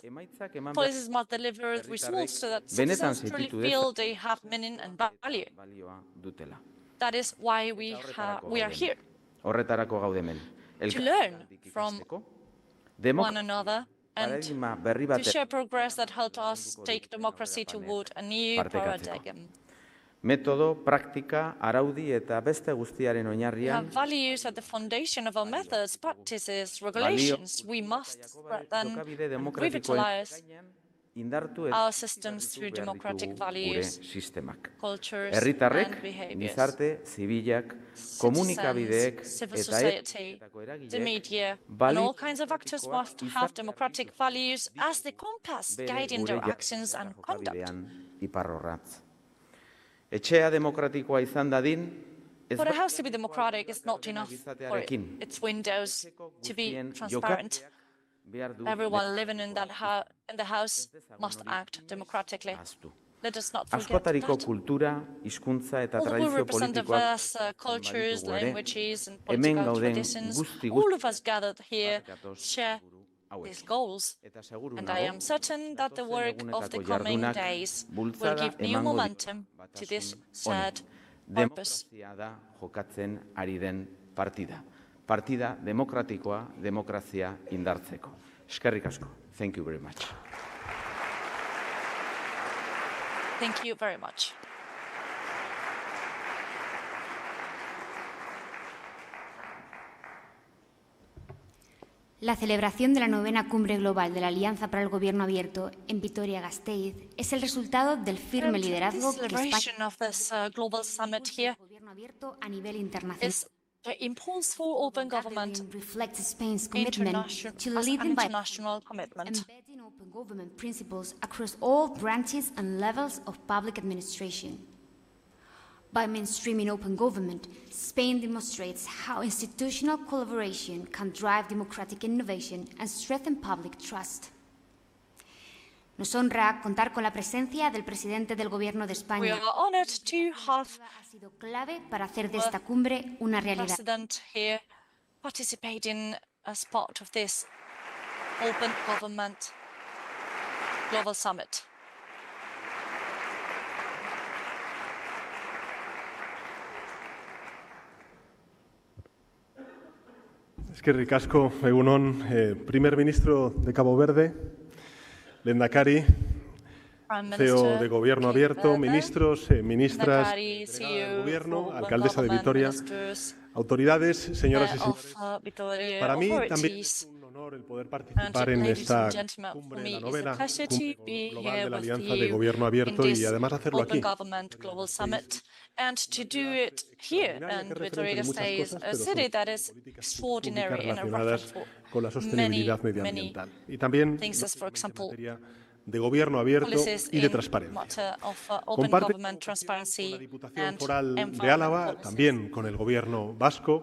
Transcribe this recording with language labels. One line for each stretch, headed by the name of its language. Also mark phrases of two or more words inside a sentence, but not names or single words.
English: Policies must deliver results so that citizens truly feel they have meaning and value. That is why we are here, to learn from one another and to share progress that helped us take democracy toward a new paradigm.
Basque: Metodo, praktika, araudi eta beste guztiaren oinarrian.
English: We have values at the foundation of our methods, practices, regulations. We must then revitalize our systems through democratic values, cultures, and behaviors. Civil society, the media, and all kinds of actors must have democratic values as the compass guiding their actions and conduct.
Basque: Etxea demokratikoa izan dadin,
English: For a house to be democratic is not enough for its windows to be transparent. Everyone living in the house must act democratically. Let us not forget that. Although we represent diverse cultures, languages, and political traditions, all of us gathered here share these goals, and I am certain that the work of the coming days will give new momentum to this shared purpose.
Basque: Partida demokratikoa, demokrazia indartzeko. Eskerrik asko.
English: Thank you very much. Thank you very much.
Spanish: La celebración de la 9ª Cumbre Global de la Alianza para el Gobierno Abierto en Vitoria-Gasteiz es el resultado del firme liderazgo que España Gobierno Abierto a nivel internacional.
English: The impulse for open government reflects Spain's commitment to leading by international commitment. Embedding open government principles across all branches and levels of public administration. By mainstreaming open government, Spain demonstrates how institutional collaboration can drive democratic innovation and strengthen public trust.
Spanish: Nos honra contar con la presencia del presidente del Gobierno de España.
English: We are honored to have
Spanish: ha sido clave para hacer de esta cumbre una realidad.
English: President here participating as part of this Open Government Global Summit.
Basque: Eskerrik asko, egunon,
Spanish: primer ministro de Cabo Verde, Lehendakari, CEO de Gobierno Abierto, ministros, ministras, delegada del Gobierno, alcaldesa de Vitoria, Autoridades, señoras y señores, para mí también es un honor el poder participar en esta cumbre, la novena cumbre global de la Alianza de Gobierno Abierto y además hacerlo aquí.
English: And to do it here and Vitoria stays a city that is extraordinary and a reference for many things, as for example,
Spanish: de gobierno abierto y de transparencia. Comparto con la Diputación Foral de Álava, también con el gobierno vasco,